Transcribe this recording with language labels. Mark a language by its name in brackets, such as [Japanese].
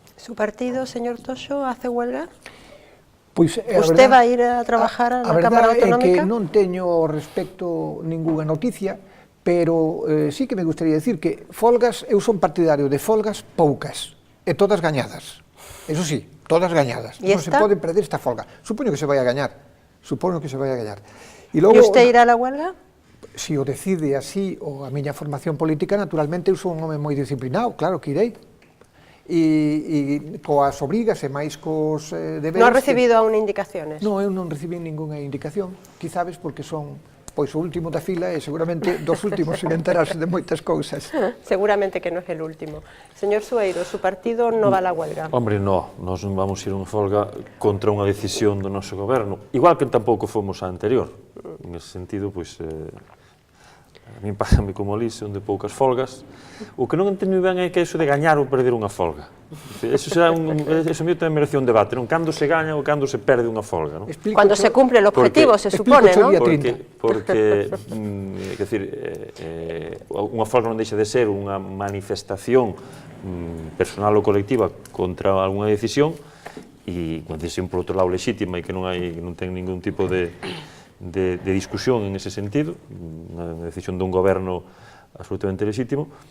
[Spanish] ¿Su partido, señor Toxo, hace huelga? [Galician] Pois, [Spanish] ¿Usted va a ir a trabajar a la Cámara Autonómica? [Galician] A verdade é que non teño ao respecto ninguna noticia, [Spanish] pero sí que me gustaría decir que [Galician] folgas, eu son partidario de folgas poucas, e todas gañadas. Eso sí, todas gañadas. Non se pode perder esta folga. Supoño que se vai a gañar. [Spanish] E usted irá a la huelga? [Galician] Se o decide así, ou a miña formación política, naturalmente eu sou un home moi disciplinado, claro que irei. E coas obrigas e máis cos deberes... [Spanish] Non ha recibido aún indicaciones? [Galician] Non, eu non recibí ninguna indicación, quizás porque son pois o último da fila e seguramente dos últimos sin enterarse de moitas cousas. Seguramente que non é [Spanish] el último. Señor Sueiro, su partido non va a la huelga? [Galician] Hombre, no, nós non vamos ir a unha folga contra unha decisión do noso goberno, igual que tampouco fomos a anterior. En ese sentido, pois, a min pásame como Alice, onde poucas folgas. O que non entendo ben é que iso de gañar ou perder unha folga. Eso mesmo tamén merece un debate, non? Cando se gaña ou cando se perde unha folga, non? [Spanish] Cuando se cumple el objetivo, se supone, non? [Galician] Porque, quer dizer, unha folga non deixa de ser unha manifestación personal ou colectiva contra algunha decisión, e unha decisión, por outro lado, lexítima e que non ten ningún tipo de discusión en ese sentido, unha decisión dun goberno absolutamente lexítimo.